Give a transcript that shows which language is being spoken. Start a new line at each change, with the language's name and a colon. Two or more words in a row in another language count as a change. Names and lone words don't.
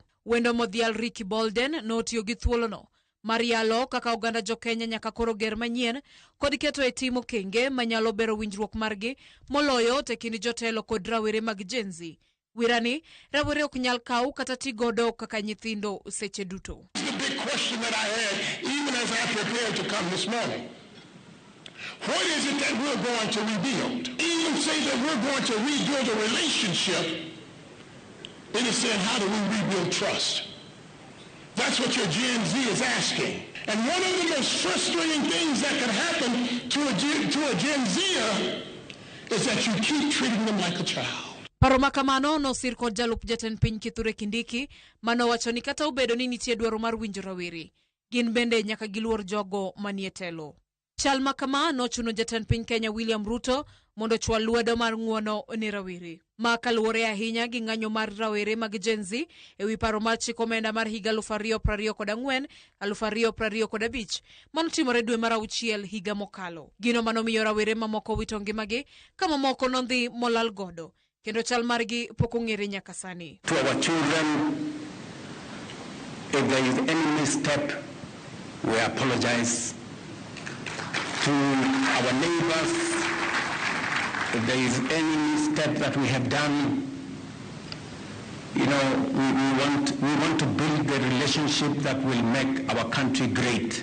Luo (Kenya and Tanzania): Wendo modhial Ricky Bolden notiyo gi thuolono mar yalo kaka oganda jo Kenya nyaka koro ger manyien kod keto e timo kenge manyalo bero winjruok margi moloyo te kind jotelo kod rawere mag Gen Z. Wirani, rawere ok nyal kaw kata tigodo kaka nyithindo seche duto.
English: The big question that I had, even as I prepared to come this morning, what is it that we're going to rebuild? Even say that we're going to rebuild a relationship, it is saying, how do we rebuild trust? That's what your Gen Z is asking. And one of the most frustrating things that could happen to a Gen Zer is that you keep treating them like a child.
Luo (Kenya and Tanzania): Paro makamano no sir kod jalup jatend piny Kithure Kindiki manowacho ni kata obedo ni nitie dwaro mar winjo rawere, gin bende nyaka giluor jogo manie telo. Chal makamano chuno jatend piny Kenya William Ruto mondo chwal lwedo mar ng'uono ne rawere. Ma kaluwore ahinya gi ng'anyo mar rawere mag Gen Z ewi paro mar chik omenda mar higa 2024 2025 manotimore dwe mar auchiel higa mokalo. Gino manomiyo rawere mamoko wito ngimagi ka mamoko nondhi molal godo. Kendo chal margi pok ong'ere nyaka sani.
English: To our children, if there is any misstep, we apologize. To our neighbors, if there is any misstep that we have done, you know, we want to build the relationship that will make our country great.